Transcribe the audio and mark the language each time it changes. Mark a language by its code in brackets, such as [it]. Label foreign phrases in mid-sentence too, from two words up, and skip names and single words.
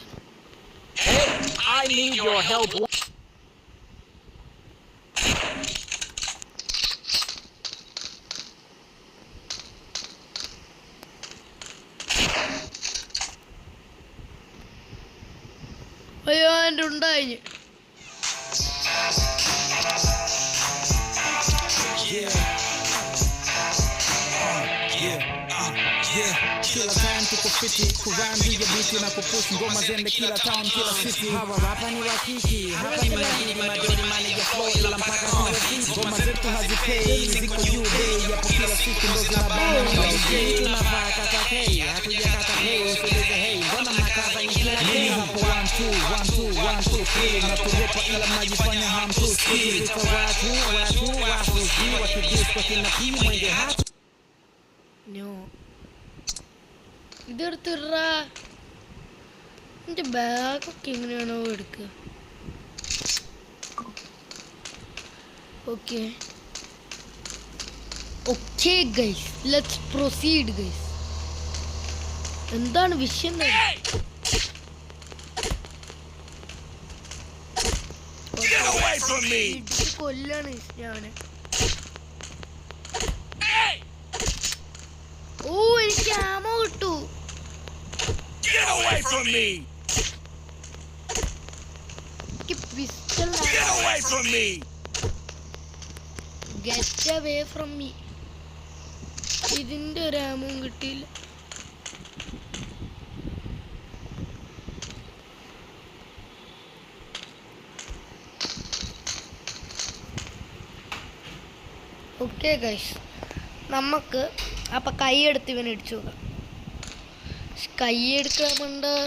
[en] I need your help. [ml] അയ്യോ എൻ്റെ ഉണ്ടായി [sw] Kila time tuko fiti kurambi ya biti na kupush ngoma zende kila town kila city. Hapa ni wakiki, hapa ni madini madori [en] manager flow [sw] ila mpaka kwa city. Ngoma zetu hazipei, ziko juu bei yapo kila siku ndo zinabana na madj. Tunavaa kata hey, hatuja kata hey, usiulize hey, mbona mnakaza ni kila day. Mimi hapo 1 2 1 2 1 2 3 na kuropa ila mnajifanya hamtuski. Kwa watu wakidis kwa kila timu mwenge hatu. No. [ml] ഇതെടുത്തിട എൻ്റെ ബാഗൊക്കെ എങ്ങനെയാണോ എടുക്കുക [en] okay okay guys let's proceed guys [ml] എന്താണ് വിഷയം കൊല്ലാണ് അവനെ ഓ എനിക്ക് ആമോ കിട്ടു [en] Get away from me! Get away from me! Get away from me. [ml] ഇതിന്റെ ഒരു ആമവും കിട്ടിയില്ല [en] okay guys [ml] നമുക്ക് അപ്പം കൈയെടുത്ത് ഇവനെ ഇടിച്ചു നോക്കാം കൈയെടുക്കാൻ വേണ്ട